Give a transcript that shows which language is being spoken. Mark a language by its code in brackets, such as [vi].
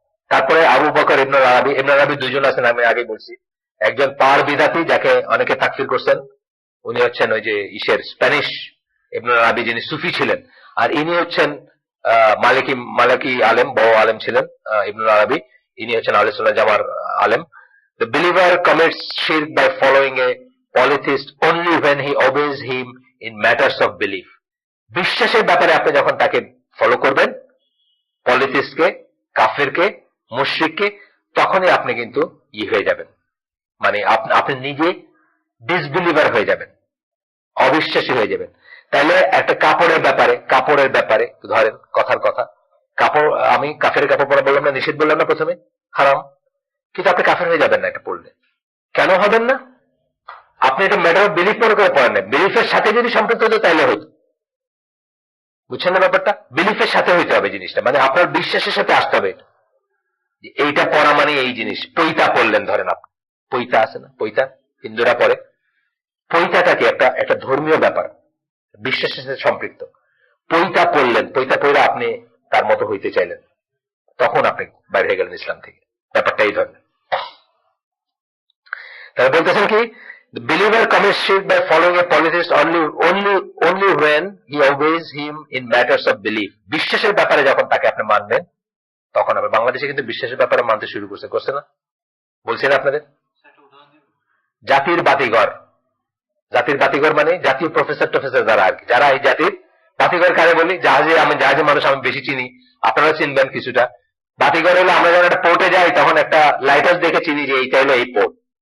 [bn] তারপরে আবু বকর ইবনে আরাবি দুইজন আছেন, আমি আগে বলছি। একজন পার বিদাতি, যাকে অনেকে তাকফির করছেন, উনি হচ্ছেন ওই যে স্প্যানিশ ইবনে আরাবি, যিনি সুফি ছিলেন। আর ইনি হচ্ছেন মালিকি আলেম, বড় আলেম ছিলেন ইবনে আরাবি। ইনি হচ্ছেন আহলে সুন্নাত জামার আলেম। [en] The believer commits shirk by following a polytheist only when he obeys him in matters of belief. [bn] বিশ্বাসের ব্যাপারে আপনি যখন তাকে ফলো করবেন, পলিথিস্টকে, কাফেরকে, মুশরিককে, তখনই আপনি কিন্তু হয়ে যাবেন, মানে আপনি নিজে ডিসবিলিভার হয়ে যাবেন, অবিশ্বাসী হয়ে যাবেন। তাহলে একটা কাপড়ের ব্যাপারে ধরেন, কথার কথা, কাপড়, আমি কাফের কাপড় পরা বললাম না, নিষেধ বললাম না প্রথমে, হারাম, কিন্তু আপনি কাফের হয়ে যাবেন না এটা পড়লে। কেন হবেন না? আপনি এটা [en] matter of belief [bn] মনে করে পড়েন না, বিলিফের সাথে যদি সম্পৃক্ত হতো তাইলে হতো। বুঝছেন না ব্যাপারটা? বিলিফের সাথে হইতে হবে জিনিসটা, মানে আপনার বিশ্বাসের সাথে আসতে হবে। এইটা পড়া মানে এই জিনিস। পৈতা পড়লেন, ধরেন আপনি পৈতা আছে না, পৈতা হিন্দুরা পড়ে। পৈতাটা কি? একটা ধর্মীয় ব্যাপার, বিশ্বাসের সাথে সম্পৃক্ত। পৈতা পড়লেন, পৈতা পড়ে আপনি তার মতো হইতে চাইলেন, তখন আপনি বাইরে হয়ে গেলেন ইসলাম থেকে। ব্যাপারটা এই ধরনের। তাহলে বলতেছেন কি, [en] the believer commits shirk by following a polytheist only when he obeys him in matters of belief. [bn] বিশ্বাসের ব্যাপারে যখন তাকে আপনি মানবেন, তখন হবে। বাংলাদেশে কিন্তু বিশ্বাসের ব্যাপারে মানতে শুরু করছে না? বলছি না আপনাদের? জাতির বাতিঘর, জাতির বাতিঘর মানে জাতীয় প্রফেসর টফেসর যারা আর কি, যারা এই জাতির বাতিঘর কারে বলি, জাহাজে মানুষ আমি বেশি চিনি, আপনারা চিনবেন কিছুটা। বাতিঘর হলো আমরা যখন একটা পোর্টে যাই তখন একটা লাইট হাউস দেখে চিনি যে এইটা হলো এই পোর্ট।